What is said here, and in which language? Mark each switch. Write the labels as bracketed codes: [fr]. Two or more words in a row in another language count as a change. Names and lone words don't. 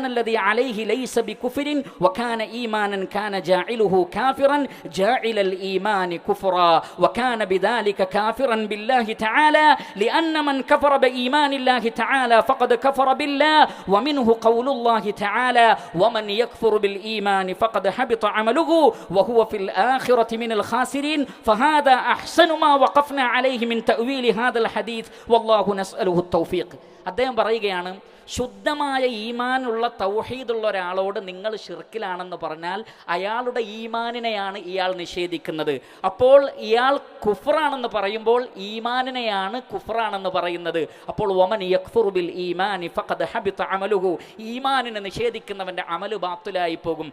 [ar] الذي عليه ليس بكفر وكان إيمانا كان جاعله كافرا جاعل الإيمان كفرا وكان بذلك كافرا بالله تعالى لأن من كفر بإيمان الله تعالى فقد كفر بالله ومنه قول الله تعالى ومن يكفر بالإيمان فقد حبط عمله وهو في الآخرة من الخاسرين فهذا أحسن ما وقفنا عليه من تأويل هذا الحديث والله نسأله التوفيق. [ml] അദ്ദേഹം പറയുകയാണ്, ശുദ്ധമായ ഈമാനുള്ള തൗഹീദുള്ള ഒരാളോട് നിങ്ങൾ ഷിർക്കിലാണെന്ന് പറഞ്ഞാൽ അയാളുടെ ഈമാനിനെയാണ് ഇയാൾ നിഷേധിക്കുന്നത്. അപ്പോൾ ഇയാൾ കുഫ്റാണെന്ന് പറയുമ്പോൾ ഈമാനിനെയാണ് കുഫ്റാണെന്ന് പറയുന്നത്. അപ്പോൾ [ar] ومن يكفر بالإيمان فقد حبط عمله, [ml] ഈമാനിനെ നിഷേധിക്കുന്നവൻ്റെ അമല് ബാത്തിലായി പോകും.